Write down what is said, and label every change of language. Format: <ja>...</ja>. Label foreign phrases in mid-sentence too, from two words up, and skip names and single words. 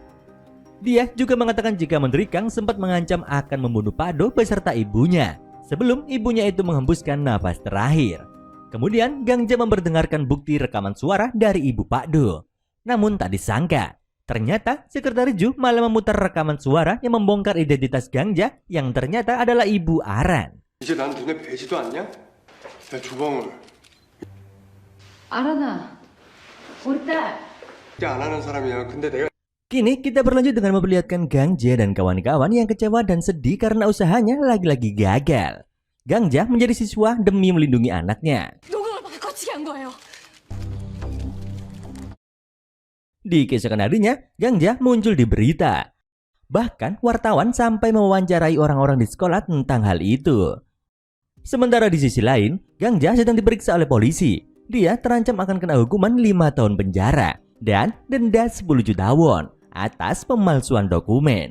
<id>Dia juga mengatakan jika Menteri Kang sempat mengancam akan membunuh Pak Do beserta ibunya sebelum ibunya itu menghembuskan nafas terakhir. Kemudian Gangja memperdengarkan bukti rekaman suara dari Ibu Pak Do. Namun tak disangka, ternyata Sekretaris Ju malah memutar rekaman suara yang membongkar identitas Gangja yang ternyata adalah Ibu Aran.</id> <ko>이제 난 눈에 뵈지도 않냐? 내 주방을 아란아, 우리 딸. 안 하는 사람이야. 근데 내가</ko> <id>Kini kita berlanjut dengan memperlihatkan Gangja dan kawan-kawan yang kecewa dan sedih karena usahanya lagi-lagi gagal. Gangja menjadi siswa demi melindungi anaknya.</id> <ko>녹음을 바꿔치기 한 거예요.</ko> <id>Di keesokan harinya, Gangja muncul di berita. Bahkan wartawan sampai mewawancarai orang-orang di sekolah tentang hal itu. Sementara di sisi lain, Gangja sedang diperiksa oleh polisi. Dia terancam akan kena hukuman 5 tahun penjara dan denda 10 juta won atas pemalsuan dokumen.</id>